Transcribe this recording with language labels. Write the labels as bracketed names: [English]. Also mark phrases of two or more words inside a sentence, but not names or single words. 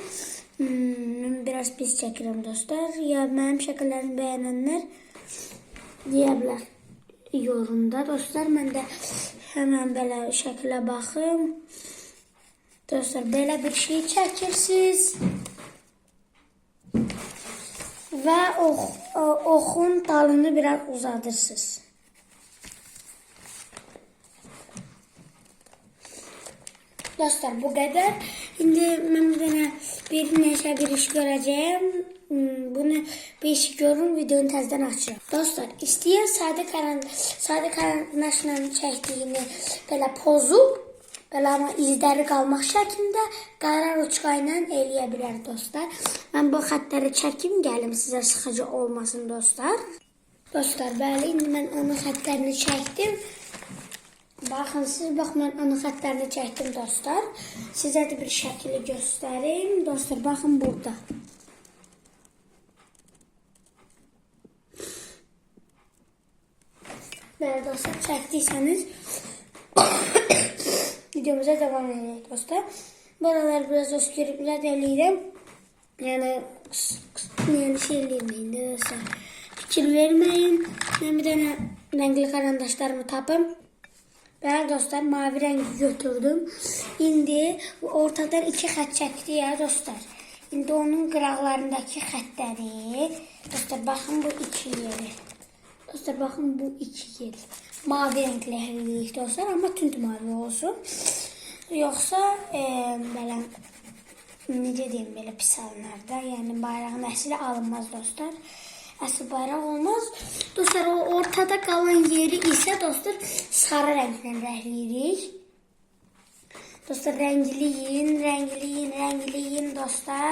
[Azerbaijani] Biraz pis çəkirəm dostlar. Ya mənim şəkillərimi bəyənənlər deyə bilər yorumda dostlar. Mən də həmən belə şəkilə baxım. Dostlar belə bir şey çəkirsiniz. Və oxun dalını biraz uzadırsınız. [Turkish] Dostlar bu kadar. Şimdi ben bir iş göreceğim. Bunu bir iş görün videonu tezden açacağım. Dostlar isteyen sade karandaşla çektiğini böyle pozu böyle ama izleri kalmak şeklinde [Azerbaijani] qara ruçka ilə eləyə bilər dostlar. Ben bu xətləri çəkim gəlim sizə sıxıcı olmasın dostlar. Dostlar bəli indi mən onun xətlərini çəkdim. [Turkish] Bakın siz ben [Azerbaijani] onun xətlərini çəkdim dostlar. Sizə də bir şəkili göstərim. [Turkish] Dostlar bakın burada. Böyle dostlar çəkdiysəniz videomuza devam edelim dostlar. [Azerbaijani] Buralar biraz öskürüblər eləyirəm. Yəni şey eləməyin dostlar. Fikir verməyin. Ben bir dənə rəngli karandaşlarımı tapım. Ben dostlar mavi rengi götürdüm. İndi ortadan 2 xət çəkdi ya dostlar. İndi onun qıraqlarındakı xətləri dostlar [Turkish] bakın bu 2 yeri. [Azerbaijani] Dostlar [Turkish] bakın bu 2 yeri. [Azerbaijani] Mavi renkli eləyik dostlar ama tünd mavi olsun. Yoxsa belə necə deyim, belə pis alınır da. Yəni bayrağın əsli alınmaz dostlar. Əsl bayraq olmaz. Dostlar, o ortada qalan yeri isə dostlar sarı rənglə rəhliyirik. Dostlar, rəngləyin dostlar.